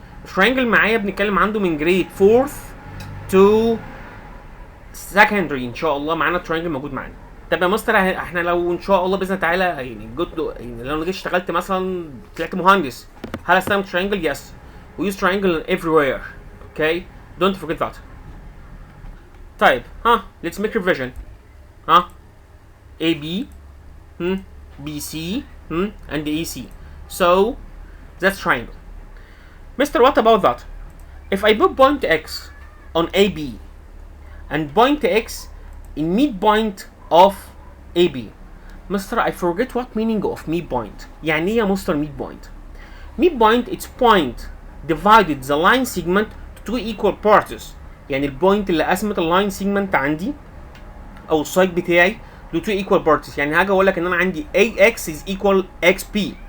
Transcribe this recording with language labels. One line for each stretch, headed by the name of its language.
Arabic: الترينجل معايا بنتكلم عنه من جريد
English: 4th to secondary
Arabic: ان شاء الله، معانا الترينجل موجود معانا. طب يا مستر احنا لو ان شاء الله باذن الله تعالى يعني لو انا جيت اشتغلت مثلا طلعت مهندس، هل استخدم ترينجل؟ يس.
English: We use triangle everywhere. Okay, don't forget that. طيب let's make revision. AB, BC, and AC. So that's triangle. Mister, what about that? If I put point X on AB and point X in midpoint of AB. Mister, I forget what meaning of midpoint.
Arabic: يعني ايه يا مستر midpoint?
English: Midpoint it's point divided the line segment to 2 equal parts.
Arabic: يعني البوينت اللي قسمت اللاين سيجمنت عندي او السايد بتاعي ل
English: 2 equal parts.
Arabic: يعني هاجي اقول لك ان انا عندي AX is equal XP.